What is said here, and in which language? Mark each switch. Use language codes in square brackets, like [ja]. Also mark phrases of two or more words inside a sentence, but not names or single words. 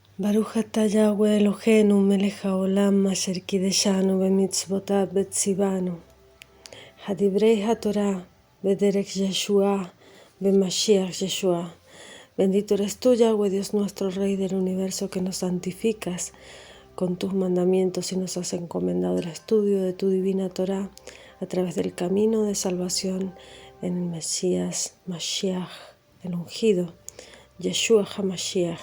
[he] ברוך אתה יהוה אלהינו מלך העולם אשר קדשנו במצותיו וצונו. הדברי התורה בדרך ישועה במשיח ישוע. [es] Bendito eres tú, Yahweh, Dios nuestro, Rey del universo, que nos santificas con tus mandamientos y nos has encomendado el estudio de tu divina Torah a través del camino de salvación en el Mesías Mashiach, el ungido, Yeshua HaMashiach.